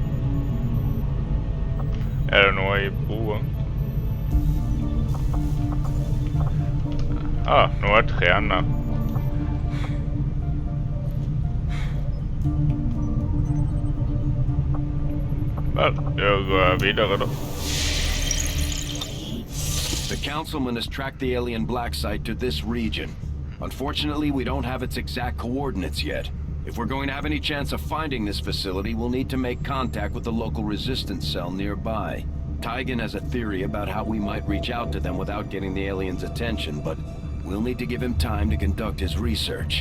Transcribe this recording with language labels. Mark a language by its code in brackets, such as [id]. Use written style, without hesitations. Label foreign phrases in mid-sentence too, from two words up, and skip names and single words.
[no] Er det noe I broen? Noe trener. Vel, jeg går videre da. [en] The councilman has tracked the alien black site to this region. Unfortunately, we don't have its exact coordinates yet. If we're going to have any chance of finding this facility, we'll need to make contact with the local resistance cell nearby. Tygan has a theory about how we might reach out to them without getting the aliens' attention, but we'll need to give him time to conduct his research.